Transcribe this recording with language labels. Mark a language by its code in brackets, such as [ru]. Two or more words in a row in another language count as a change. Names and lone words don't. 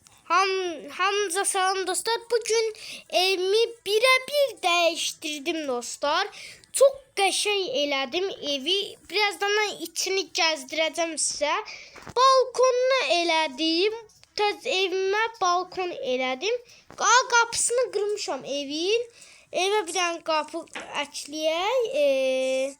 [az] Hamza salam dostlar. [tr] Bugün evimi birebir değiştirdim dostlar. [az] Çok qəşəng elədim evi. Birazdan içini gəzdirəcəm sizə. Balkonunu elədim. Tez evimə balkon elədim. Qapısını qırmışam evin. Evə bir dənə qapı əkləyək.